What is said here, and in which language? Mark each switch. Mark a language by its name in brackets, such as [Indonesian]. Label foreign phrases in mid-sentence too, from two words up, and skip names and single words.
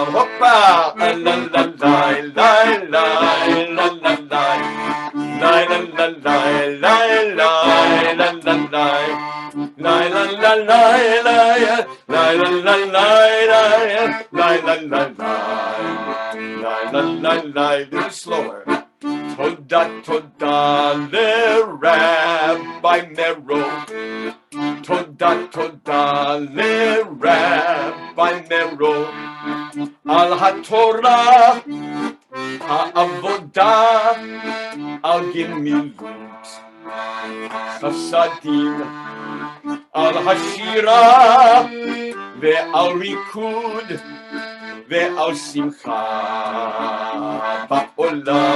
[English] הופה! לה לה לה לה לה לה לה La la la la la la la la la la la la la la la la. A little slower. [Hebrew] תודה תודה לרבי Merow. תודה תודה לרבי Merow. על התורה העבודה על גמילות חסדים על השירה ועל ריקוד ועל שמחה בעולם.